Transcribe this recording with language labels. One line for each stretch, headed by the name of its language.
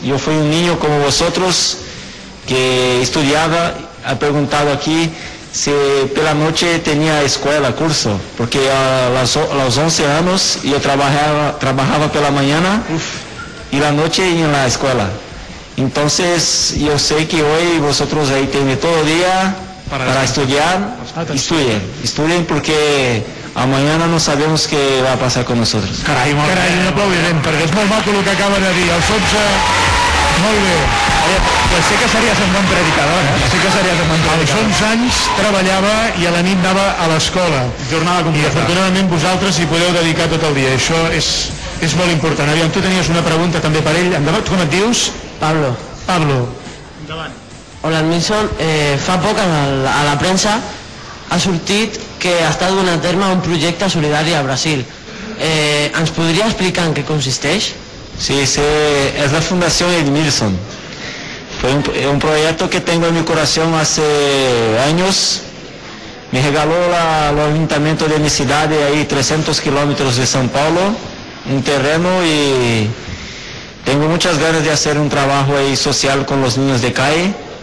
Spanish: Yo fui un niño como vosotros que estudiaba, he preguntado aquí si por la noche tenía escuela, curso, porque a los 11 años yo trabajaba por la mañana y la noche en la escuela. Entonces yo sé que hoy vosotros ahí tienen todo el día para estudiar. Estudien porque a mañana no sabemos qué va a pasar con nosotros.
Catalan: Carai, un aplaudiment, perquè és molt maco el que acaba de dir. Els 11... Molt bé. Pues sí que series un bon predicador, Sí que series un bon predicador. Als 11 anys treballava i a la nit anava a l'escola. Jornada completa. I afortunadament vosaltres hi podeu dedicar tot el dia. Això és molt important. Aviam, tu tenies una pregunta també per ell. Endavant, tu com et dius? Pablo. Endavant. Hola, Milson. Fa poc a la premsa ha sortit que està donant a terme un projecte solidari a Brasil. ¿Ens podria explicar en què consisteix?
Spanish: Sí, es la Fundación Edmilson. Fue un proyecto que tengo en mi corazón hace años. Me regaló el ayuntamiento de mi ciudad, ahí 300 kilómetros de São Paulo, un terreno, y tengo muchas ganas de hacer un trabajo ahí social con los niños de calle.